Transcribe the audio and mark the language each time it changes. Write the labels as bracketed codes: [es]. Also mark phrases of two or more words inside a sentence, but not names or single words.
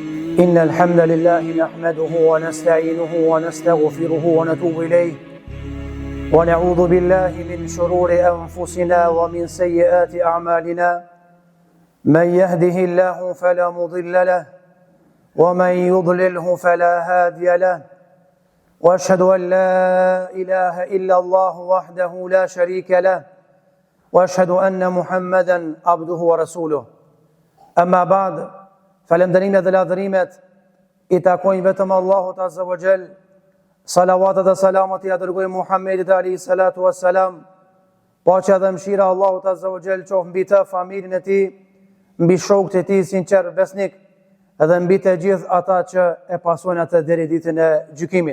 [ar] إن الحمد لله نحمده ونستعينه ونستغفره ونتوب إليه ونعوذ بالله من شرور أنفسنا ومن سيئات أعمالنا من يهده الله فلا مضل له ومن يضلله فلا هادي له وأشهد أن لا إله إلا الله وحده لا شريك له وأشهد أن محمدا عبده ورسوله أما بعد [sq] falenderimet dhe ladhërimet I takojnë vetëm Allahut [ar] عز وجل. [sq] Salavatet dhe salamat I dërgojmë Muhammedit [ar] عليه الصلاة والسلام. [sq] Paqja dhe mëshira Allahut [ar] عز وجل [sq] qoftë mbi të, familjen e tij, mbi shokët e tij sinqer besnik, edhe mbi të gjithë ata që e pasojnë atë deri ditën e gjykimit.